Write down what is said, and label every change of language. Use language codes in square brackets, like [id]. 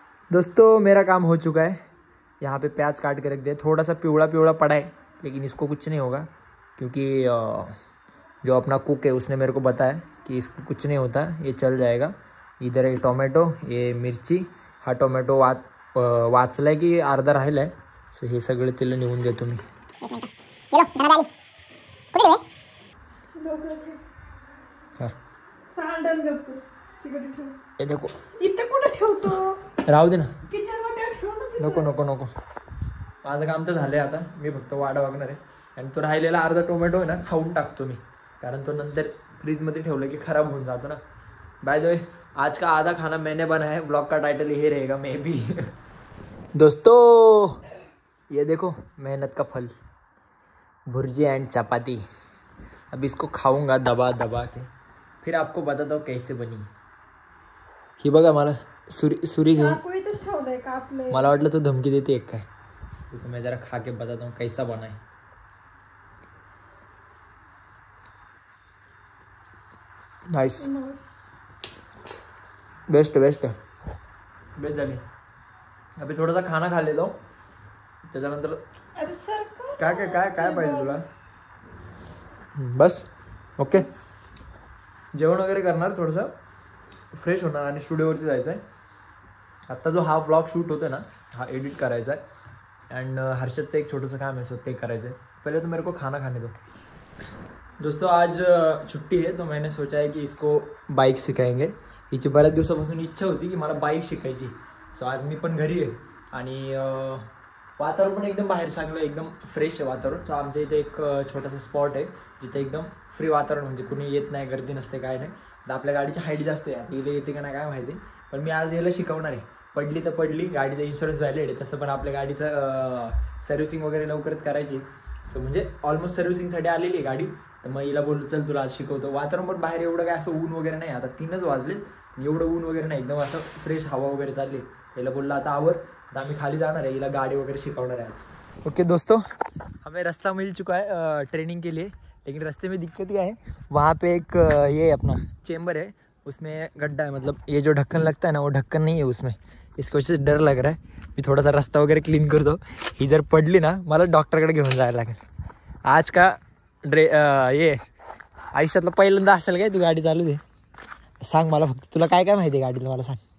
[hi] दोस्तों मेरा काम हो चुका है. यहाँ पे प्याज काट के रख दिया. थोड़ा सा पिवड़ा पिवड़ा पड़ा है, लेकिन इसको कुछ नहीं होगा, क्योंकि जो अपना कुक है उसने मेरे को बताया कि इसको कुछ नहीं होता, ये चल जाएगा. इधर एक टोमॅटो, ये मिरची. [mr] हा टोमॅटो वाचला आहे की अर्धा राहिला आहे. सो हे सगळं तिला नेऊन देतो मी. हां सांडण गप्पूस तिकडे ठेव. [hi] हे देखो [mr] इथे कुठे ठेवतो? राहू दे ना. किचन मध्ये ठेव ना तिथे. नको. माझं काम तर झालंय आता. मी फक्त वाडा बघणार आहे. आणि तो राहिलेला अर्धा टोमॅटो आहे ना खाऊन टाकतो मी, कारण तो नंतर फ्रीजमध्ये ठेवलं की खराब होऊन जातो ना. [hi] बाय द वे, आज का आधा खाना मैंने बनाया है. ब्लॉग का टाइटल ये रहेगा मे बी. दोस्तों ये देखो मेहनत का फल, भुर्जी एंड चपाती. अब इसको खाऊंगा दबा दबा के, फिर आपको बताता हूँ कैसे बनी. [mr] ही बघा मला सुरी घेऊन. चाकू इथेच ठेवलंय का आपले? मला वाटलं तो धमकी देते एक काय. [hi] तो मैं जरा खा के बताता हूँ कैसा बना है. [mr] नाइस, बेस्ट झाली. [hi] अभी थोडासा खाना खा लेतो, त्याच्यानंतर [mr] अरे सर काय पाहिजे तुला? बस ओके. जेवण वगैरे करणार, थोडंसं फ्रेश होणार आणि स्टुडिओवरती जायचं आहे. आत्ता जो हा ब्लॉग शूट होतो ना, हा एडिट करायचा आहे. अँड हर्षदचं एक छोटंसं काम आहे, सो ते करायचं आहे. [hi] पहिले तो मेरे को खाना खाने दो. दोस्तों आज छुट्टी है, तो मैंने सोचा है कि इसको बाईक सिखाएंगे. [mr] हिची बऱ्याच दिवसापासून इच्छा होती की मला बाईक शिकायची. सो आज मी पण घरी आहे आणि वातावरण पण एकदम बाहेर चांगलं, एकदम फ्रेश आहे वातावरण. सो आमच्या इथे एक छोटासा स्पॉट आहे जिथे एकदम फ्री वातावरण, म्हणजे कुणी येत नाही, गर्दी नसते, काय नाही. तर आपल्या गाडीची हाईट जास्त आहे. आता इथे येते का नाही काय माहिती, पण मी आज याला शिकवणार आहे. पडली तर पडली, गाडीचा इन्शुरन्स व्हॅलिड आहे. तसं पण आपल्या गाडीचं सर्व्हिसिंग वगैरे लवकरच करायची. सो म्हणजे ऑलमोस्ट सर्व्हिसिंगसाठी आलेली आहे गाडी. तर मग हिला बोललो चल तुला आज शिकवतो. वातावरण पण बाहेर एवढं काय असं ऊन वगैरे नाही. आता 3च वाजलेत, एवढं ऊन वगैरे नाही, एकदम असं फ्रेश हवा वगैरे चालली. हिला बोललं आता आवर, तर आम्ही खाली जाणार आहे, हिला गाडी वगैरे शिकवणार आहे आज. [hi] ओके दोस्तों, हमें रास्ता मिल चुका है ट्रेनिंग के लिए. लेकिन रास्ते में दिक्कत क्या है, वहाँ पे एक ये अपना चेम्बर है, उसमें गड्ढा है. मतलब ये जो ढक्कन लगता है ना, वो ढक्कन नहीं है उसमें. इसकी वजह से डर लग रहा है. [mr] मी थोडासा रस्ता वगैरे क्लीन करतो. ही जर पडली ना, मला डॉक्टरकडे घेऊन जायला लागेल. आज का ये आयुष्यातलं पहिल्यांदा असेल काय तू गाडी चालू दे. सांग मला फक्त, तुला काय काय माहिती आहे गाडीला, मला सांग.